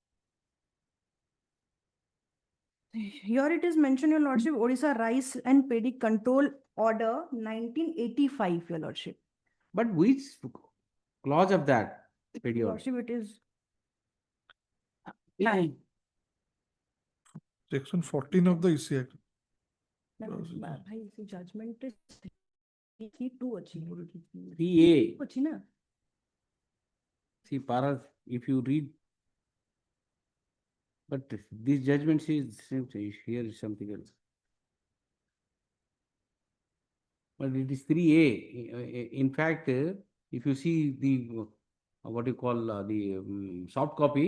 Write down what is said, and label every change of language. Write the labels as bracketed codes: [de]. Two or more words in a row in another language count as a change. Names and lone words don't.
[en] Here it is mentioned, your lordship, Odisha Rice and Paddy Control Order 1985, your lordship. But which clause of that petty Your order? lordship, it is Section 14 of the EC Act. judgment is 3(2) ଅଛି 3A. [or] ଅଛି ନା [en] See, para, if you read, but this judgment says here is something else. But it is 3A. In fact, if you see the what you call the soft copy,